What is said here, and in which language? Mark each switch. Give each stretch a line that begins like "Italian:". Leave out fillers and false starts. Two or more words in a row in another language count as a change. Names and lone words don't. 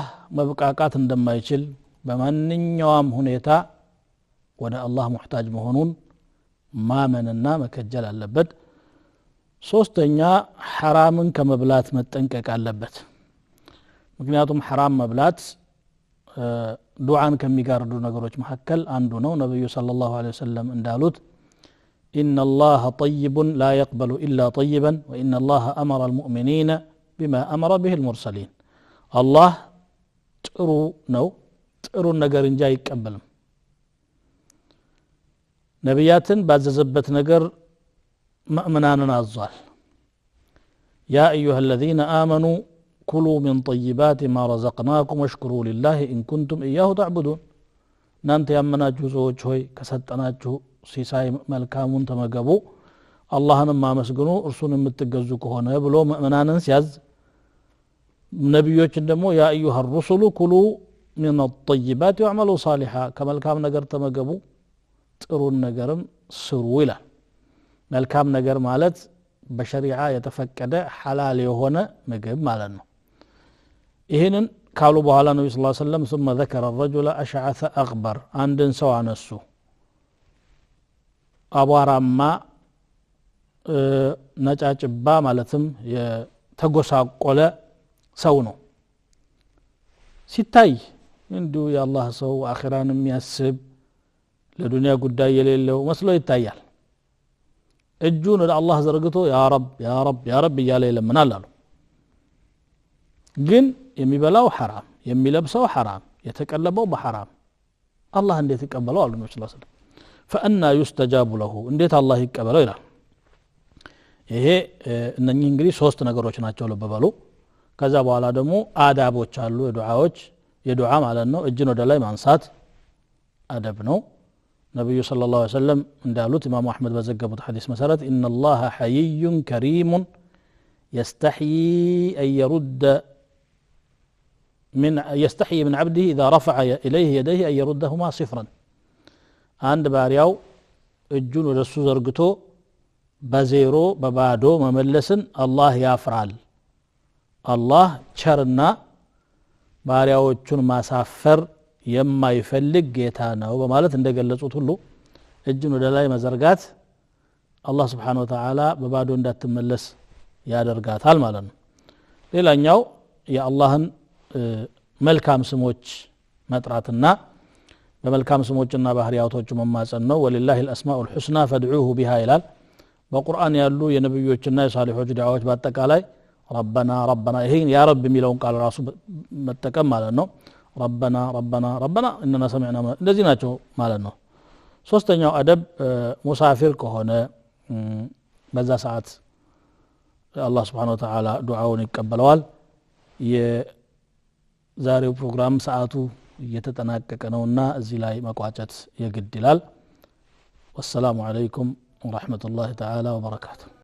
Amharic: መብቃቃት እንደማይችል በማንኛውም ሁኔታ ወደ አላህ ሙህታጅ መሆኑን ማመንና መከጀል አለበት። ሶስተኛ ሐራምን ከመብላት መጠንቀቅ አለበት። ምክንያቱም ሐራም መብላት ዱዓን ከሚጋርዱ ነገሮች መካከል አንዱ ነው። ነብዩ ሰለላሁ ዐለይሂ ወሰለም እንዳሉት
Arabic: إن الله طيب لا يقبل إلا طيبا وإن الله أمر المؤمنين بما أمر به المرسلين
Amharic: الله ጥሩ ነው ጥሩ ነገር እንጂ አይቀበልም። ነብያትን ባዘዘበት ነገር ሙእሚናንን አዟል።
Arabic: يا أيها الذين آمنوا كلوا من طيبات ما رزقناكم واشكروا لله إن كنتم إياه تعبدون
Amharic: እናንተ ያመናችሁ ሰዎች ሆይ ከሰጠናችሁ ሲሳይ መልካሙን ተመገቡ አላህንም አመስግኑ እርሱን የምትገዙ ከሆነ ብሎ ሙእሚናንን ሲያዝ ነብዮችን ደግሞ
Arabic: يا أيها الرسل كلوا من الطيبات واعملوا صالحا
Amharic: ከመልካም ነገር ተመገቡ ጥሩን ነገርም ስሩ ይላል። መልካም ነገር ማለት በሸሪዓ የተፈቀደ ሐላል የሆነ ምግብ ማለት ነው። ይሄንን ካሉ በኋላ ነብዩ
Arabic: صلى الله عليه وسلم ثم ذكر الرجل أشعث أغبر
Amharic: አንድን ሰው አነሱ አቧራማ ነጫጭባ ማለትም የተጎሳቆለ ሰው ነው። ሲታይ እንዲሁ የአላህ ሰው አኺራን የሚያስብ ለዱንያ ጉዳይ የሌለው መስሎ ይታያል። እጁን ወደ አላህ ዘርግቶ
Arabic: يا رب يا رب يا رب
Amharic: እያለ ይለምናል አሉ። ግን የሚበላው ሐራም የሚለብሰው ሐራም የተቀለበው በሐራም አላህ እንዴት ይቀበለው አሉ ነብዩ
Arabic: صلى الله عليه وسلم። فأنا يستجاب له
Amharic: እንዴት አላህ ይቀበለው ይላል። ይሄ እነኚህ እንግዲህ ሶስት ነገሮች ናቸው ልብ በሉ። ከዛ በኋላ ደግሞ አዳቦች አሉ የዱዓ ማለት ነው። እጅን ወደ ላይ ማንሳት አደብ ነው። ነብዩ
Arabic: صلى الله عليه وسلم
Amharic: እንዳሉት ኢማሙ አህመድ በዘገቡት ሐዲስ መሰረት
Arabic: إن الله حيي كريم يستحيي من عبده إذا رفع إليه يديه أن يردهما صفرا
Amharic: አንድ ባሪያው እጁን ወደሱ ዘርግቶ በዜሮ በባዶ መመለስን አላህ ያፍራል። አላህ ቸርና ባሪያዎቹን ማሳፈር የማይፈልግ ጌታ ነው በማለት እንደገለጹት ሁሉ እጅን ወደ ላይ መዘርጋት አላህ
Arabic: سبحانه وتعالى
Amharic: በባዶ እንዳትመለስ ያደርጋታል ማለት ነው ሌላኛው የአላህን መልካም ስሞች መጥራትና በመልካም ስሞችና ባህሪያቶቹ መማጸን ነው ወሊላሂ
Arabic: الاسماء الحسنى فادعوه بها
Amharic: ይላል በቁርአን ያሉ የነብዮችና የሳሊሖች ዱዓዎች በአጠቃላይ
Arabic: ربنا ربنا
Amharic: ይሄን ያ ረብ የሚለውን ቃል ራሱ መጠቀም ማለት ነው
Arabic: ربنا ربنا ربنا اننا سمعنا
Amharic: እንደዚህ ናቸው ማለት ነው ሶስተኛው አደብ ሙሳፊር ከሆነ በዛ ሰዓት አላህ
Arabic: سبحانه وتعالى
Amharic: ዱዓውን ይቀበለዋል የዛሬው ፕሮግራም ሰዓቱ እየተጠናቀቀ ነውና እዚህ ላይ መቋጨት የግድ ይላል
Arabic: والسلام عليكم ورحمة الله تعالى وبركاته